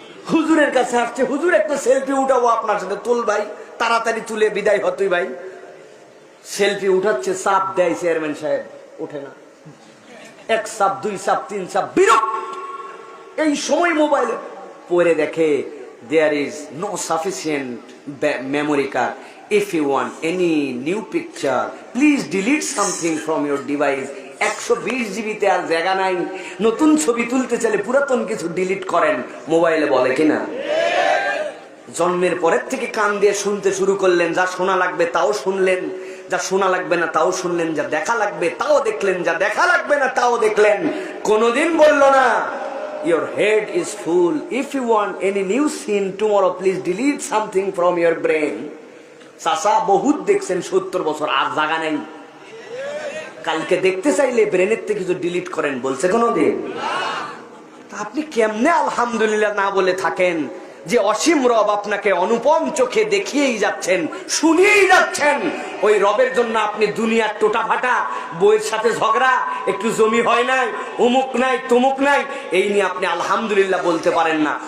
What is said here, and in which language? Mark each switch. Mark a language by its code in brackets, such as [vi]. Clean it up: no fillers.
[bn] হুজুরের কাছে আসছে, হুজুর একটা সেলফি উঠাবো আপনার সাথে, তুল ভাই, তাড়াতাড়ি তুলে বিদায় হতই ভাই। সেলফি উঠাচ্ছে, চাপ দেয় চেয়ারম্যান সাহেব, ওঠে না। 1 চাপ, 2 চাপ, 3 চাপ, বিরক্ত। এই সময় মোবাইলে পরে দেখে [en] there is no sufficient memory card. If you want any new picture, please delete something from your device. [bn] 120 জিবিতে আর জায়গা নাই। নতুন ছবি তুলতে চাইলে পুরাতন কিছু ডিলিট করেন, মোবাইলে বলে কিনা? জন্মের পরের থেকে কান দিয়ে শুনতে শুরু করলেন, যা শোনা লাগবে তাও শুনলেন, যা শোনা লাগবে না তাও শুনলেন, যা দেখা লাগবে তাও দেখলেন, যা দেখা লাগবে না তাও দেখলেন। কোনদিন বলল না [en] your head is full, if you want any new scene tomorrow please delete something from your brain. [bn] চাচা বহুত দেখছেন 70 বছর, আর জায়গা নেই। কালকে দেখতে চাইলে ব্রেনের থেকে কিছু ডিলিট করেন, বলছে কোনদিন? তা আপনি কেমনে আলহামদুলিল্লাহ না বলে থাকেন যে অসীম রব আপনাকে অনুপম চোখে দেখিয়েই যাচ্ছেন, শুনিয়েই যাচ্ছেন, ওই রবের জন্য আপনি দুনিয়ার টোটা ফাটা, বইয়ের সাথে ঝগড়া, একটু জমি হয় নাই, অমুক নাই তমুক নাই, এই নিয়ে আপনি আলহামদুলিল্লাহ বলতে পারেন না।